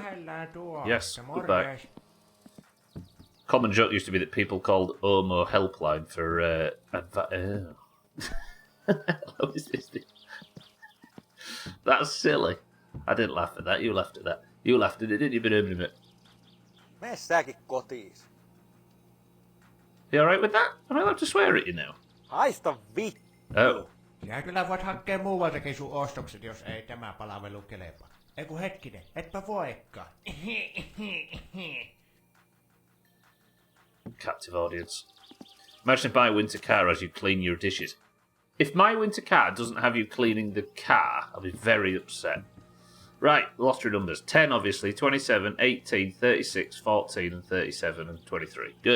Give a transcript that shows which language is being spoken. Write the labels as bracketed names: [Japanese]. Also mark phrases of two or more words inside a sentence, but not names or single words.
[English] Yes, goodbye. Common joke used to be that people called Omo helpline for... What is this thing? That's silly. I didn't laugh at that. You laughed at that. You laughed at it, didn't you? [Finnish] Mene säkin kotiis. [English] You alright with that? Am I allowed to swear at you now? [Finnish] Haista vittu. [English] Oh. [Finnish] Sinä kyllä voit hakea muualtakin sun ostokset, jos ei tämä palvelu kelepaa. Eiku hetkinen, etpä voikaan. [English] Captive audience. Imagine if my winter car as you clean your dishes. If my winter car doesn't have you cleaning the car, I'll be very upset. Right, lottery numbers. 10, obviously. 27, 18, 36, 14, and 37, and 23. Good.